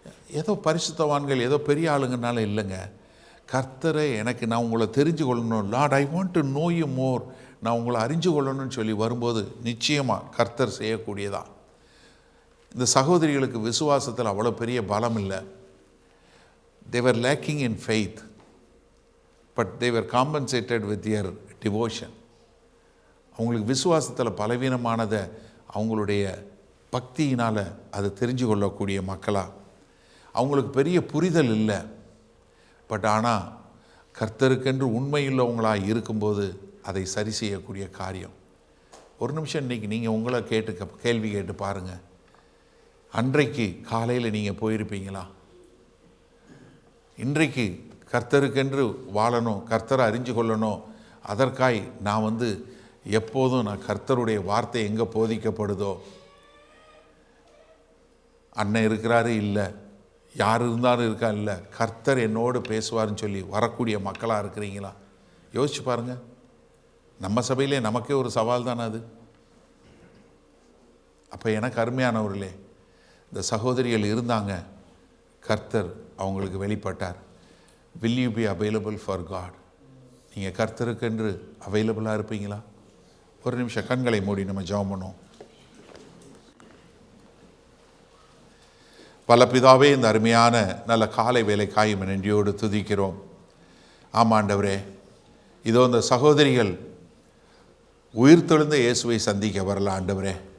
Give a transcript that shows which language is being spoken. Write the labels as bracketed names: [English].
[Tamil] ஏதோ பரிசுத்தவான்கள் ஏதோ பெரிய ஆளுங்கனால இல்லைங்க. கர்த்தரை எனக்கு நான் உங்களை தெரிஞ்சு கொள்ளணும், [English] lord I want to know you more, [Tamil] நான் உங்களை அறிஞ்சு கொள்ளணும்னு சொல்லி வரும்போது நிச்சயமாக கர்த்தர் செய்யக்கூடியதா. இந்த சகோதரிகளுக்கு விசுவாசத்தில் அவ்வளோ பெரிய பலம் இல்லை. [English] they were lacking in faith but they were compensated with their devotion. [Tamil] அவங்களுக்கு விசுவாசத்தில் பலவீனமானதை அவங்களுடைய பக்தியினால் அதை தெரிஞ்சு கொள்ளக்கூடிய மக்களாக, அவங்களுக்கு பெரிய புரிதல் இல்லை, பட் ஆனால் கர்த்தருக்கென்று உண்மையுள்ளவங்களாக இருக்கும்போது அதை சரி செய்யக்கூடிய காரியம். ஒரு நிமிஷம் இன்றைக்கி நீங்கள் உங்களை கேள்வி கேட்டு பாருங்கள். அன்றைக்கு காலையில் நீங்கள் போயிருப்பீங்களா? இன்றைக்கு கர்த்தருக்கென்று வாழணும், கர்த்தரை அறிஞ்சு கொள்ளணும், அதற்காய் நான் எப்போதும் நான் கர்த்தருடைய வார்த்தை எங்கே போதிக்கப்படுதோ, அண்ணன் இருக்கிறாரு இல்லை, யார் இருந்தாலும் இருக்கா இல்லை, கர்த்தர் என்னோடு பேசுவார்னு சொல்லி வரக்கூடிய மக்களாக இருக்கிறீங்களா? யோசிச்சு பாருங்கள். நம்ம சபையிலே நமக்கே ஒரு சவால் தானே அது. அப்போ எனக்கு அருமையானவர்களே, இந்த சகோதரிகள் இருந்தாங்க, கர்த்தர் அவங்களுக்கு வெளிப்பட்டார். [English] will you be available for God? [Tamil] நீங்கள் கர்த்தருக்கென்று அவைலபிளாக இருப்பீங்களா? ஒரு நிமிஷம் கண்களை மூடி நம்ம ஜெபம் பண்ணுவோம். பல பிதாவே, இந்த அருமையான நல்ல காலை வேலைக்காய் நன்றியோடு துதிக்கிறோம். ஆமாண்டவரே, இதோ இந்த சகோதரிகள் உயிர்த்தெழுந்த இயேசுவை சந்திக்க வரல ஆண்டவரே.